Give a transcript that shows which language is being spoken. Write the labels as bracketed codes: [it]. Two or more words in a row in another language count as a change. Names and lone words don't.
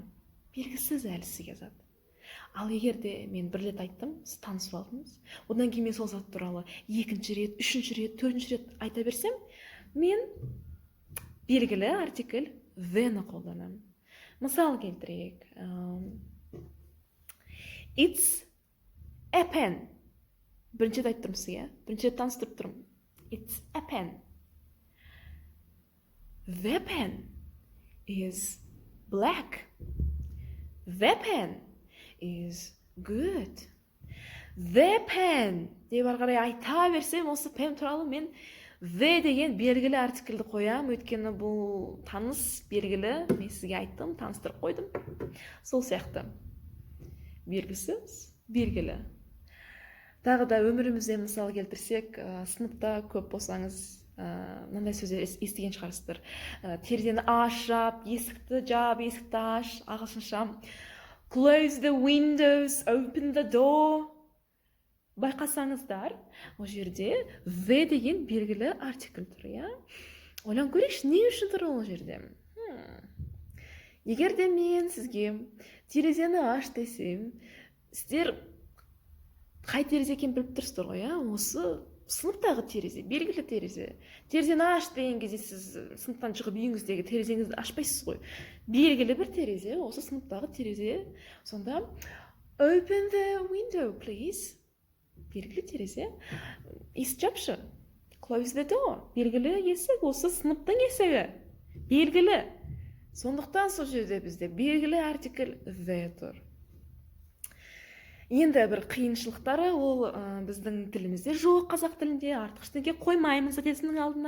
[kk] Белгісіз әлі сізге зат. Ал егерде мен бір рет айттым, сіз танысып алдыңыз, одан кейін мен сол зат туралы екінші рет, үшінші рет, төртінші рет айта берсем, мен белгілі артикль the-ні қолданамын. Мысал келтірейік. [en] It's a pen. [kk] Бірінші рет айттым сізге, бірінші рет таныстырып тұрмын. [en] It's a pen. The pen is black. The pen is good. The pen [kk] деп арғарай айта берсем, осы pen туралы мен the деген белгілі артикльді қоям, өйткені бұл таныс белгілі, мен сізге айттым, таныстырып қойдым. Сол сияқты. Белгісіз, белгілі. Тағы да өмірімізде мысал келтірсек, сыныпта көп болсаңыз, мынандай сөздер естіген шығарсыздар. Терезені аш, жап, есікті жап, есікті аш, ағылшынша. [en] Close the windows, open the door. [kk] Байқасаңыздар, ол жерде the деген белгілі артикль тұр, Ойлан көрейікші, не үшін тұр ол жерде? Егерде мен сізге терезені аш десем, сіздер қай терезе екенін біліп тұрсыздар ғой, осы сыныптағы терезе, белгілі терезе. Терезені аш деген кезде сіз сыныптан шығып үйіңіздегі терезеңізді ашпайсыз ғой. Белгілі бір терезе, осы сыныптағы терезе. [en] Сонда open the window, please. [kk] Белгілі терезе. Есік жапшы. [en] Close the door. [kk] Белгілі есік, осы сыныптың есігі. Белгілі. Сондықтан сол жерде бізде белгілі артикль the тұр. Енді бір қиыншылықтары ол біздің тілімізде жоқ, қазақ тілінде артық ештеңе қоймаймыз зат есімнің алдына.